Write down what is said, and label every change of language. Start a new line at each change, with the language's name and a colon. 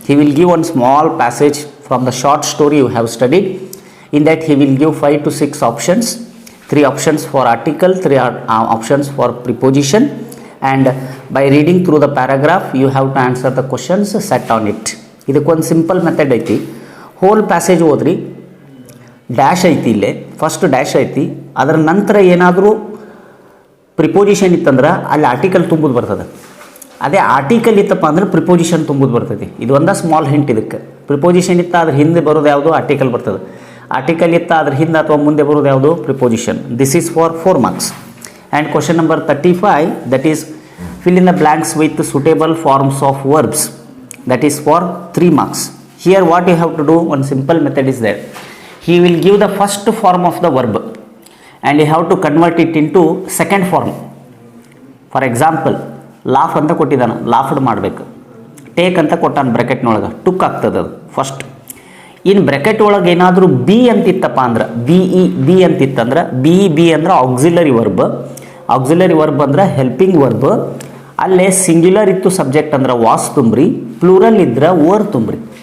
English: He will give one small passage from the short story you have studied. In that he will give 5 to 6 options, 3 options for article, 3 options for preposition, and by reading through the paragraph you have to answer the questions set on it.
Kannada: Idakkondu
English: simple method
Kannada: ಐತಿ.
English: whole passage
Kannada: ಓದ್ರಿ, dash ಐತಿ, ಇಲ್ಲೇ first dash ಐತಿ, ಅದರ ನಂತರ ಏನಾದರೂ preposition ಇತ್ತಂದ್ರೆ ಅಲ್ಲಿ ಆರ್ಟಿಕಲ್ ತುಂಬೋದು ಬರ್ತದೆ. ಅದೇ ಆರ್ಟಿಕಲ್ ಇತ್ತಪ್ಪ ಅಂದ್ರೆ ಪ್ರಿಪೋಸಿಷನ್ ತುಂಬೋದು ಬರ್ತೈತಿ. ಇದು ಒಂದು ಸ್ಮಾಲ್ ಹಿಂಟ್. ಇದಕ್ಕೆ ಪ್ರಿಪೋಸಿಷನ್ ಇತ್ತ ಅದ್ರ ಹಿಂದೆ ಬರೋದು ಯಾವುದು, ಆರ್ಟಿಕಲ್ ಬರ್ತದೆ. ಆರ್ಟಿಕಲ್ ಇತ್ತ ಅದ್ರ ಹಿಂದೆ ಅಥವಾ ಮುಂದೆ ಬರೋದು ಯಾವುದು, preposition.
English: This is for 4 marks. And question number 35, that is fill in the blanks with suitable forms of verbs, that is for 3 marks. Here what you have to do, one simple method is there. He will give the first form of the verb and you have to convert it into second form. For example,
Kannada: laugh ಅಂತ ಕೊಟ್ಟಿದ್ದಾನೆ, laughed ಮಾಡಬೇಕು. Take ಅಂತ ಕೊಟ್ಟಾನ ಬ್ರ್ಯಾಕೆಟ್ನೊಳಗೆ, took ಆಗ್ತದೆ ಅದು first. ಇನ್ನು bracket ಒಳಗೆ ಏನಾದರೂ ಬಿ ಅಂತಿತ್ತಪ್ಪ ಅಂದ್ರೆ, ಬಿ ಅಂತಿತ್ತಂದ್ರೆ, ಬಿ ಅಂದ್ರೆ ಆಕ್ಸಿಲರಿ ವರ್ಬ್. ಆಕ್ಸಿಲರಿ ವರ್ಬ್ ಅಂದ್ರೆ ಹೆಲ್ಪಿಂಗ್ ವರ್ಬ್. ಅಲ್ಲೇ ಸಿಂಗ್ಯುಲರ್ ಇತ್ತು ಸಬ್ಜೆಕ್ಟ್ ಅಂದ್ರೆ ವಾಸ್ ತುಂಬ್ರಿ, ಪ್ಲೂರಲ್ ಇದ್ರೆ ಓರ್ ತುಂಬ್ರಿ.